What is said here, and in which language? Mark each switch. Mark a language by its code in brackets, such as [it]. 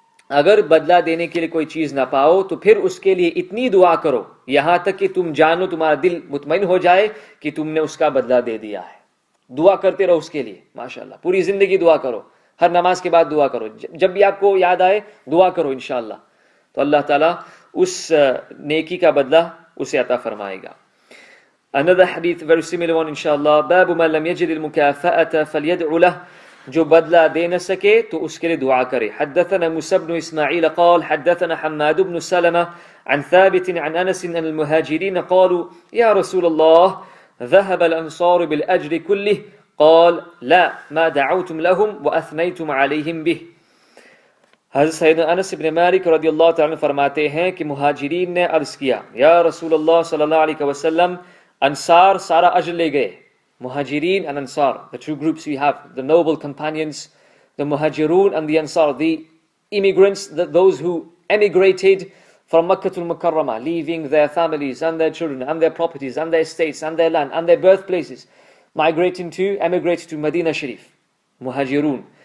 [hi] अगर बदला देने के लिए कोई चीज ना पाओ तो फिर उसके लिए इतनी दुआ करो यहां तक कि तुम जानो, तुम्हारा दिल मुतमईन हो जाए कि तुमने उसका बदला दे दिया है. दुआ करते रहो उसके लिए, माशाल्लाह. पूरी जिंदगी दुआ करो, हर नमाज के बाद दुआ करो, जब भी आपको याद आए दुआ करो इंशाअल्लाह. तो अल्लाह ताला उस नेकी का बदला उसे अता फरमाएगा. [en] Another hadith, very similar one, inshallah. [ar] باب من لم يجد المكافأة فليدع له. [hi] जो बदला दे न सके तो उसके लिए दुआ करे. [ar] حدثنا موسى بن إسماعيل قال حدثنا حماد بن سلمة عن ثابت عن أنس أن المهاجرين قالوا يا رسول الله ذهب الأنصار بالأجر كله قال لا ما دعوتم لهم وأثنيتم عليهم به. [hi] हज़रत सैयदना अनस इब्न मालिक रदियल्लाहु तआला फरमाते हैं कि मुहाजिरीन ने अर्ज किया, या रसूल अल्लाह सल्लल्लाहु अलैहि वसल्लम, अंसार सारा अजर ले गए. [en] Muhajirin and Ansar, the two groups we have, the noble companions, the Muhajirun and the Ansar, the immigrants, those who emigrated from Makkah to Mukarramah, leaving their families and their children and their properties and their estates and their land and their birthplaces, emigrating to Medina Sharif, Muhajirun.